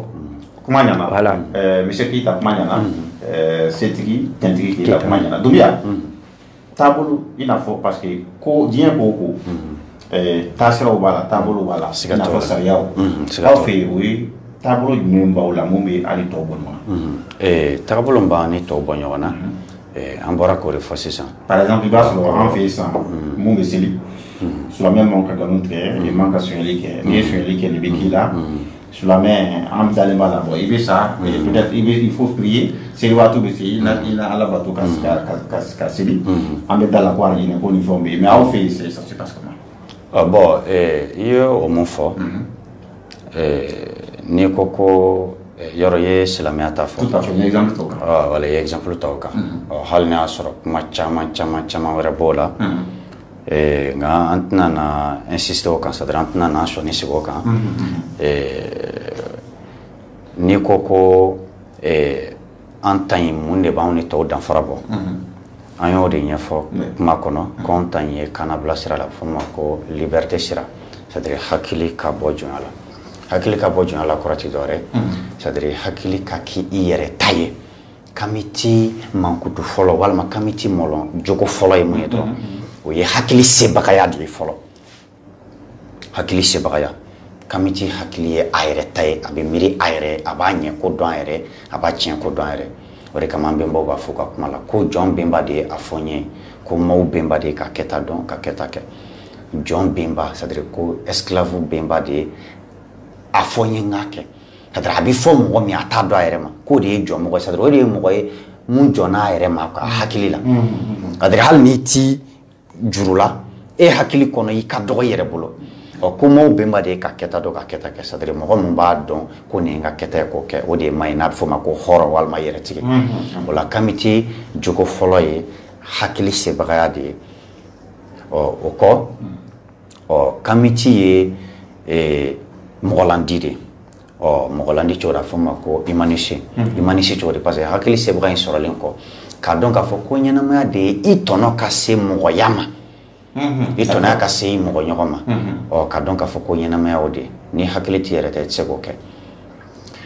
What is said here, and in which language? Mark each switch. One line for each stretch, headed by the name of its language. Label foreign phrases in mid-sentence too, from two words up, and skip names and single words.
Bambara: kuma ɲana
French: voilà monsieur
Bambara: Keyita kuma ɲana setigi tɛntigi Keyita kuma ɲana Dunbiya taabolo i n'a fɔ
French: parce que
Bambara: ko diɲɛ ko o ko taasiraw b'a la taabolo b'a la i n'a fɔ sariyaw aw fɛ yen o ye taabolo jumɛn b'aw la mun bɛ hali tɔw bɔ ɲɔgɔn na taabolo b'an ni tɔw bɔ ɲɔgɔn na an bɔra k'o de fɔ sisan
French: par exemple
Bambara: i b'a sɔrɔ an fɛ yen sisan mun bɛ seli silamɛ man ka nkalon tigɛ i man ka sonyali kɛ n'i ye sonyali kɛ nin bɛ k'i la silamɛ an dalen b'a la i bɛ sa
French: peut-être il faut prier
Bambara: seli waati bɛ se i na ala bato ka seli an bɛ da la ko a ɲinɛ ko nin fɛnw bɛ yen mais aw fɛ yen
French: ça se passe comment
Bambara: bon i ye o mun fɔ n'i ko ko yɔrɔ ye silamɛya ta fɔ
French: tout à fait
Bambara: n ye exemple t'o kan voilà i ye exemple t'o kan hali n'a y'a sɔrɔ kuma caman wɛrɛ b'o la nka an tɛna na insister o kan
French: c'est-à-dire
Bambara: an tɛna na sɔnni sigi o kan n'i ko ko an ta in mun de b'anw ni tɔw danfara bɔ an y'o de ɲɛfɔ kuma kɔnɔ ko an ta in ye kannabila sira la fɔ ma ko liberté sira
French: c'est-à-dire
Bambara: hakili ka bɔ jɔnya la hakili ka bɔ jɔnya la kɔrɔ ti dɔwɛrɛ
French: c'est-à-dire
Bambara: hakili ka k'i yɛrɛ ta ye kami ti mankutu fɔlɔ walima kami ti mɔlɔ jogo fɔlɔ ye mun ye dɔrɔn o ye hakili sebagaya de ye fɔlɔ hakili sebagaya kami ti hakili ye a yɛrɛ ta ye a bɛ miiri a yɛrɛ a b'a ɲɛ ko dɔn a yɛrɛ a b'a tiɲɛ ko dɔn a yɛrɛ o de kama an bɛnbaw b'a fɔ ka kuma la ko jɔn bɛnba de ye a fɔ n ye ko maaw bɛnba de ye ka kɛta dɔn ka kɛta kɛ jɔn bɛnba
French: c'est-à-dire
Bambara: ko esclave bɛnba de ye a fɔ n ye n k'a kɛ
French: c'est-à-dire
Bambara: a bɛ fɔ mɔgɔ min a t'a dɔn a yɛrɛ ma k'o de ye jɔn mɔgɔ
French: c'est-à-dire
Bambara: o de ye mɔgɔ ye mun jɔnna a yɛrɛ ma a hakili la
French: c'est-à-dire
Bambara: hali n'i ti juru la e hakili kɔnɔ i ka dɔgɔ i yɛrɛ bolo ko maaw bɛnba de ye ka kɛta dɔn ka kɛta kɛ
French: c'est-à-dire
Bambara: mɔgɔ min b'a dɔn ko nin ye n ka kɛta ye k'o kɛ o de ye maɲi n'a bɛ fɔ o ma ko hɔrɔn walima yɛrɛtigi o la kami ti jogo fɔlɔ ye hakili sebagaya de ye o kɔ kami ti ye mɔgɔlandi de mɔgɔlandi cogo la fɔ ma ko imanisi cogo de
French: parce que
Bambara: hakili sebaga in sɔrɔlen kɔ k'a dɔn k'a fɔ ko ɲɛnamaya de ye i tɔnɔ ka se mɔgɔya ma i tɔnɔ ka se i mɔgɔ ɲɔgɔn ma k'a dɔn k'a fɔ ko ɲɛnamaya o de ni hakili t'i yɛrɛ tɛ i tɛ se k'o kɛ